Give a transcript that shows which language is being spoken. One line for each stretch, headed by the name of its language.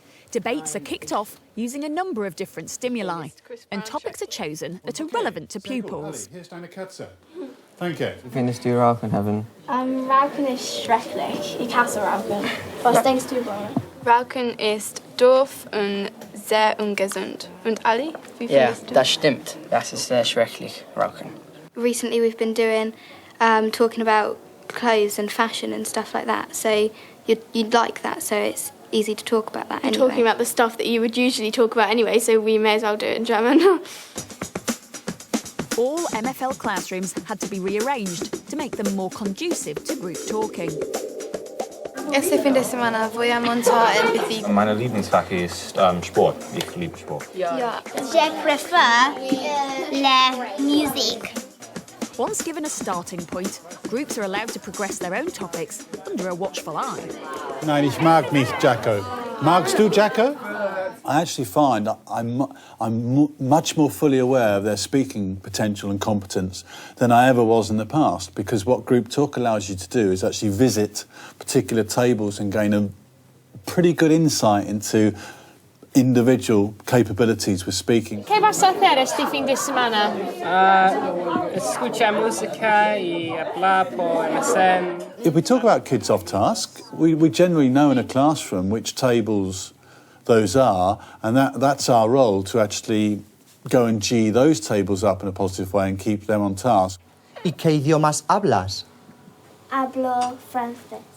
English: Debates are kicked off using a number of different stimuli, and topics are chosen that are relevant to pupils.
German: Hier ist eine Katze. Danke. Wie findest du Rauchen, Heaven? Rauchen ist schrecklich. Ich hasse Rauchen. Was denkst du, Brian? Rauchen ist doof und sehr ungesund. Und Ali, wie findest du? Das stimmt. Das ist sehr schrecklich, Rauchen.
English: Recently we've been doing, talking about clothes and fashion and stuff like that. So you'd like that, so it's easy to talk about that anyway. You're talking about the stuff that you would usually talk about anyway, so we may as well do it in German. All MFL classrooms had to be rearranged to make them more conducive to group talking.
Spanish: Este fin de semana voy a montar en bici.
German: Meine Lieblingsfach ist Sport. Ich liebe Sport.
French: Ja. Je préfère la musique.
English: Once given a starting point, groups are allowed to progress their own topics under a watchful eye.
German: Nein, ich mag nicht Jacko. Magst du Jacko?
English: I actually find I'm much more fully aware of their speaking potential and competence than I ever was in the past, because what Group Talk allows you to do is actually visit particular tables and gain a pretty good insight into individual capabilities with speaking.
Spanish: ¿Qué vas a hacer este fin de semana? Escuchar música y hablar por MSN.
English: If we talk about kids off task, we generally know in a classroom which tables those are, and that's our role, to actually go and G those tables up in a positive way and keep them on task.
Spanish: ¿Y qué idiomas hablas? Hablo francés.